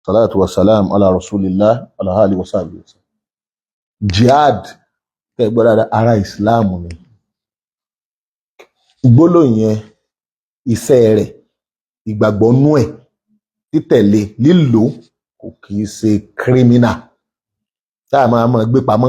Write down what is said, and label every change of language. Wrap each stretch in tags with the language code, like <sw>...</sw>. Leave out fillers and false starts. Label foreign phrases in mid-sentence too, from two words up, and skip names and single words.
<ar>الصلاة والسلام على رسول الله على آله وصحبه.</ar> <yo>Jihad kẹgbọ́dá ara Islam ni. Gbólóhùn yẹn, iṣẹ́ rẹ̀, ìgbàgbọ́ nú ẹ̀, títẹ̀lé, lílò kò kìí ṣe kírímínà tá a máa gbé pamọ́.</yo>